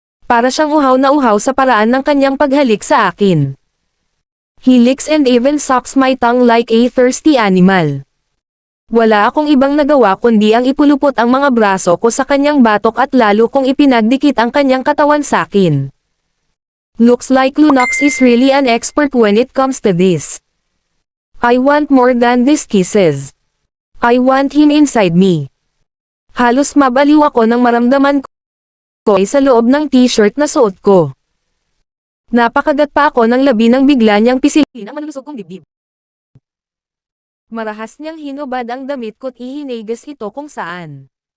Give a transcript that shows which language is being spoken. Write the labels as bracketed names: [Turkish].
[Filipino] Para siyang uhaw na uhaw sa paraan ng kanyang paghalik sa akin. [English] He licks and even sucks my tongue like a thirsty animal. [Filipino] Wala akong ibang nagawa kundi ang ipulupot ang mga braso ko sa kanyang batok at lalo kong ipinagdikit ang kanyang katawan sakin. [English] Looks like Lunox is really an expert when it comes to this. I want more than these kisses. I want him inside me. [Filipino] Halos mabaliw ako nang maramdaman ko ay sa loob ng t-shirt na suot ko. Napakagat pa ako ng labi nang bigla niyang pisilin ang malulusog kong dibdib. Marahas niyang hinubad ang damit ko't ihinigas ito kung saan.